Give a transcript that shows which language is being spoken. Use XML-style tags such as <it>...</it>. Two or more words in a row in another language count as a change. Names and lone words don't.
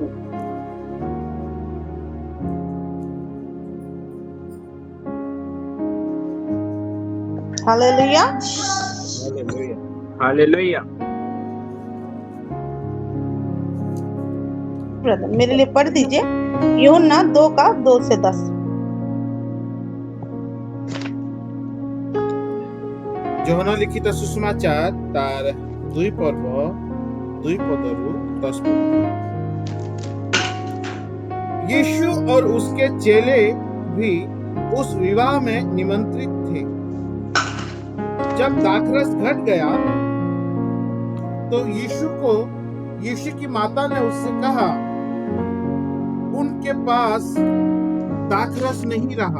<hi>हालेलुया। हालेलुया। ब्रदर मेरे लिए पढ़ दीजिए यूहन्ना 2 का 2 से 10।</hi> <or>ଯୋହନ ଲିଖିତ ସୁସମାଚାର ତାର 2 ପର୍ବ 2 ପଦରୁ 10 ପଦ।</or> <hi>यीशु और उसके चेले भी उस विवाह में निमंत्रित थे। जब दाखरस घट गया तो यीशु की माता ने उससे कहा, उनके पास दाखरस नहीं रहा।</hi>